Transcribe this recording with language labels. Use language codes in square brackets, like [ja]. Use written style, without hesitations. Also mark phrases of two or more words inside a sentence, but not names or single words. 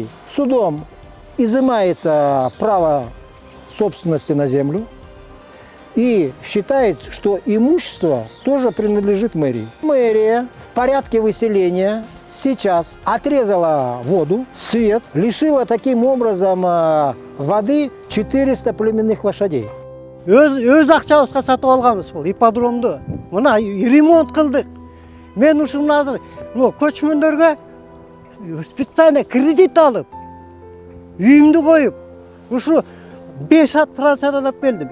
[ru] Судом изымается право собственности на землю и считает, что имущество тоже принадлежит мэрии. Мэрия в порядке выселения сейчас отрезала воду, свет, лишила таким образом воды 400 племенных лошадей. [ky] Өз акчабызга сатып алганбыз бул ипподромду. Мына ремонт кылдык. Мен ушун азыр көчмөндөргө специально кредит алып, үйүмдү коюп, ушу 5 ат Франциядан алып келдим.